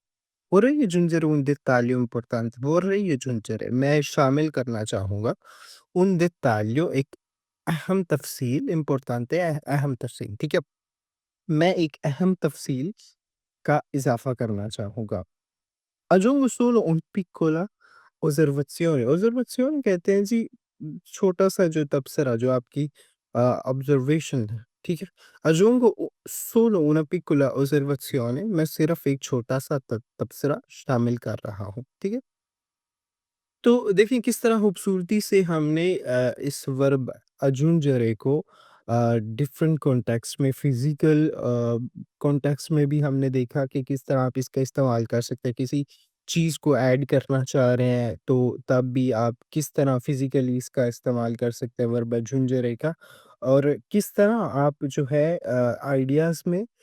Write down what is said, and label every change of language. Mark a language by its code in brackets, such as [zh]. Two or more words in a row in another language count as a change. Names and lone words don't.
[it] Vorrei aggiungere un dettaglio importante, vorrei aggiungere [ur] میں شامل کرنا چاہوں گا, [it] un dettaglio [ur] ایک اہم تفصیل امپورٹنٹ ہے اہم تفصیل، ٹھیک ہے? میں ایک اہم تفصیل کا اضافہ کرنا چاہوں گا. [it] Aggiungo solo un piccola osservazione, osservazione [ur] کہتے ہیں جی چھوٹا سا جو تبصرہ جو آپ کی آبزرویشن ہے، ٹھیک ہے? [it] Aggiungo solo una piccola osservazione [ur] میں صرف ایک چھوٹا سا تبصرہ شامل کر رہا ہوں، ٹھیک ہے? تو دیکھیے کس طرح خوبصورتی سے ہم نے اس ورب اجونجرے کو [en] different context [ur] میں [en] physical context [ur] میں بھی ہم نے دیکھا کہ کس طرح آپ اس کا استعمال کر سکتے ہیں کسی چیز کو ایڈ کرنا چاہ رہے ہیں تو تب بھی آپ کس طرح فزیکلی اس کا استعمال کر سکتے ہیں ورب اجونجرے کا اور کس طرح آپ جو ہے آئیڈیاز میں